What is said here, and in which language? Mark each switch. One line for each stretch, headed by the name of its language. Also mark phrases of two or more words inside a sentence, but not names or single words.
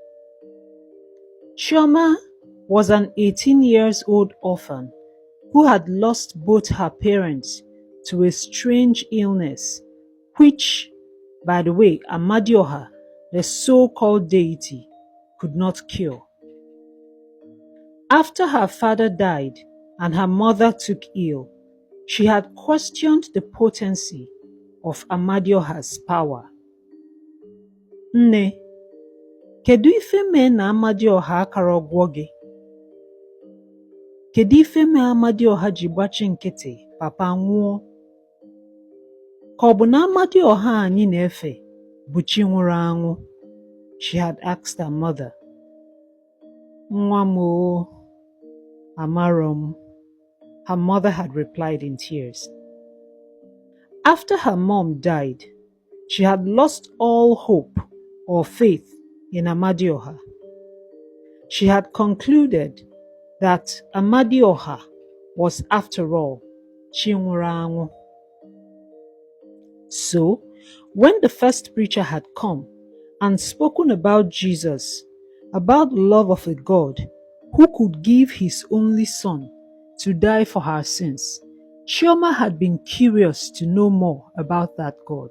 English: Chioma was an 18-year-old orphan who had lost both her parents to a strange illness, which, by the way, Amadioha, the so-called deity, could not cure. After her father died and her mother took ill, she had questioned the potency of Amadioha's power.
Igbo: Nne, kedu ife mee na Amadioha akara ọgwọ gị? Kedu ife mee Amadioha ji gbachi nkịtị papa nwụọ? Ka ọ bụ na Amadioha anyị na-efe bụ chi nwụrụ anwụ?
English: She had asked her mother.
Igbo: Nwa m o, amaro m,
English: her mother had replied in tears. After her mom died, she had lost all hope or faith in Amadioha. She had concluded that Amadioha was, after all,
Igbo: chi nwụrụ anwụ.
English: So, when the first preacher had come and spoken about Jesus, about the love of a God who could give his only son to die for her sins, Chioma had been curious to know more about that God.